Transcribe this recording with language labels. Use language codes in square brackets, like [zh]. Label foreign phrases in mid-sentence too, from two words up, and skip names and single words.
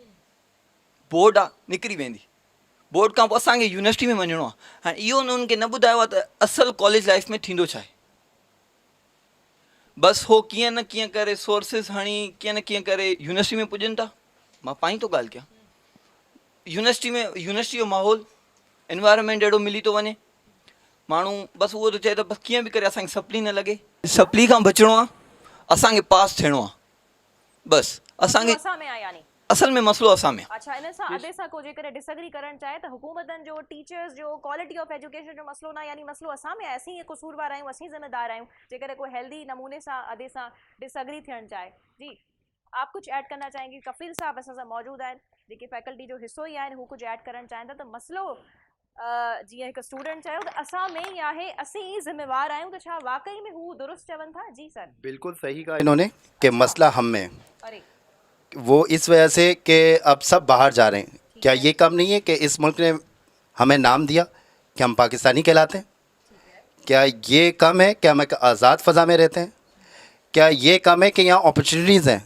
[sd] बोर्ड खां पोइ असांखे यूनिवर्सिटी में वञिणो आहे हाणे इहो उन्हनि खे न ॿुधायो आहे त असुलु [en] college life [sd] में थींदो छा आहे बसि हो कीअं न कीअं करे सोर्सिस हणी कीअं न कीअं करे यूनिवर्सिटी में पुॼनि था मां पाण थो ॻाल्हि कयां यूनिवर्सिटी जो माहौल एनवायरमेंट अहिड़ो मिली थो वञे माण्हू बसि उहो थो चए त बसि कीअं बि करे असांखे सप्ली न लॻे सप्ली खां बचिणो आहे असांखे पास थियणो आहे बसि असांखे असां में आहे यानी असल में मसइलो असां में अच्छा इन सां अॾे सां को जेकर डिसएग्री करण चाहे त हुकूमतनि जो टीचर्स जो [en] quality of education [sd] जो मसइलो न यानी मसइलो असां में आहे असीं ये कसूरवार आहियूं असीं ज़िम्मेदार आहियूं जेकर कोई हेल्दी नमूने सां अॾे सां डिसएग्री थियणु चाहे [ur] جی آپ کچھ ایڈ کرنا چاہیں گے کفیل صاحب [sd] असां सां मौजूद आहिनि जेके फैकल्टी जो हिसो ई आहिनि हू कुझु ऐड करणु चाहिनि था त मसइलो जीअं हिकु स्टूडेंट चयो त असां में ई आहे असीं ई ज़िम्मेवार आहियूं त छा वाकई में हू दुरुस्त चवनि था जी सर [ur] بالکل صحیح کہا انہوں نے کہ مسئلہ ہم میں अरे وہ اس وجہ سے کہ اب سب باہر جا رہے ہیں کیا یہ کم نہیں ہے کہ اس ملک نے ہمیں نام دیا کہ ہم پاکستانی کہلاتے ہیں کیا یہ کم ہے کہ ہم ایک آزاد فضا میں رہتے ہیں کیا یہ کم ہے کہ یہاں اپارچیونٹیز ہیں